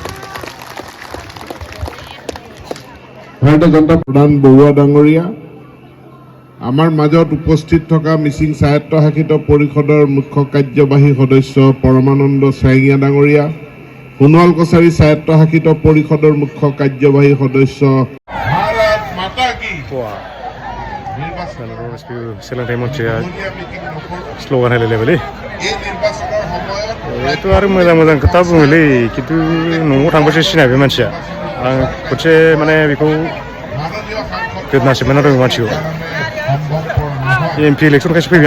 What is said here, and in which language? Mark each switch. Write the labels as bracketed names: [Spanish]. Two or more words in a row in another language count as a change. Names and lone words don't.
[Assamese] ভাৰতীয় জনতা প্ৰধান বৰুৱা ডাঙৰীয়া আমাৰ মাজত উপস্থিত থকা মিচিং স্বায়ত্তশাসিত পৰিষদৰ মুখ্য কাৰ্যবাহী সদস্য পৰমানন্দ ছায়েঙীয়া ডাঙৰীয়া সোণোৱাল কছাৰী স্বায়ত্তশাসিত পৰিষদৰ মুখ্য কাৰ্যবাহী সদস্য ভাৰত মাতা কি [Bodo] सोलोंथाइ मन्थ्रिया स्ल'गान होलायलायबायलै बेथ' आरो मोजां मोजां खोथा बुङोलै खिन्थु न'आव थांबासो सिनाय बे मानसिया आं खनसे माने बेखौ गोदनासिबमोन आरो मानसिखौ एमपि इलेक्सनखायसो फैबाय